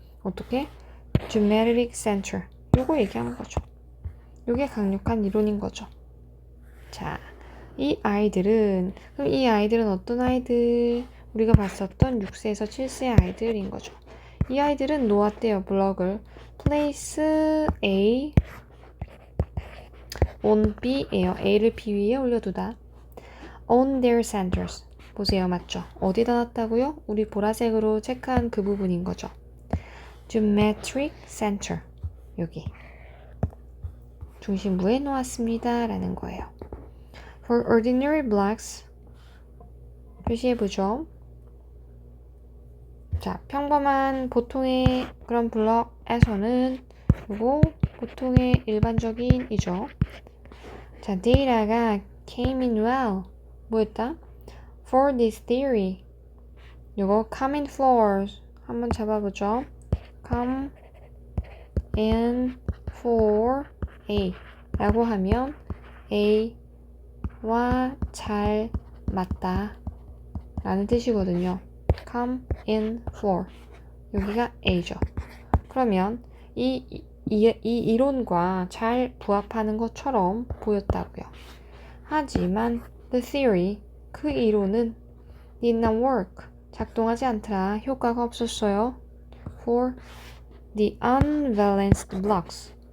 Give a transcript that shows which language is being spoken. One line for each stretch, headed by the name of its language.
Korean: 어떻게?
English: Geometric center.
Korean: 요거 얘기하는 거죠. 요게 강력한 이론인 거죠. 자, 그럼 이 아이들은 어떤 아이들? 우리가 봤었던 6세에서 7세 아이들인 거죠. 이 아이들은 놓았대요, 블럭을.
English: place A on B예요.
Korean: A를 B 위에 올려두다.
English: on their centers.
Korean: 보세요, 맞죠? 어디다 놨다고요? 우리 보라색으로 체크한 그 부분인 거죠.
English: geometric center.
Korean: 여기. 중심부에 놓았습니다. 라는 거예요.
English: For ordinary blocks.
Korean: 표시해보죠. 자, 평범한 보통의 그런 블럭에서는 그리고 보통의 일반적인이죠. 자, 데이터가
English: came in well.
Korean: 뭐였다?
English: For this theory.
Korean: 요거 come in for 한번 잡아보죠. come in for A 라고 하면 A와 잘 맞다 라는 뜻이거든요. come in for 여기가 A죠. 그러면 이 이론과 잘 부합하는 것처럼 보였다고요. 하지만
English: the theory,
Korean: 그 이론은
English: did not work,
Korean: 작동하지 않더라, 효과가 없었어요.
English: for the unbalanced blocks.